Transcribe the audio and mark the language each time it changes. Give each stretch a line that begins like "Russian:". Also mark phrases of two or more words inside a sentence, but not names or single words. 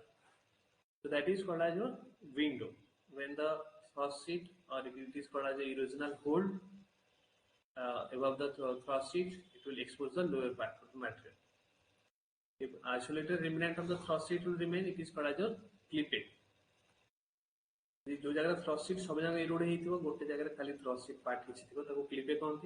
English: So that is called as your window. When the thrust sheet or it is called as a erosional hold above the thrust sheet, it will expose the lower part of the material. If isolated remnant of the thrust sheet will remain, it is called as your clipping.
Hindi: जो जगह
English: thrust sheet
Hindi: सब जगह
Odia: erode ହେଇଥିବ ଗୋଟେ ଜାଗାରେ ଖାଲି
English: thrust sheet part
Odia: କିଛି ଥିବ ତାକୁ clippe କହନ୍ତି.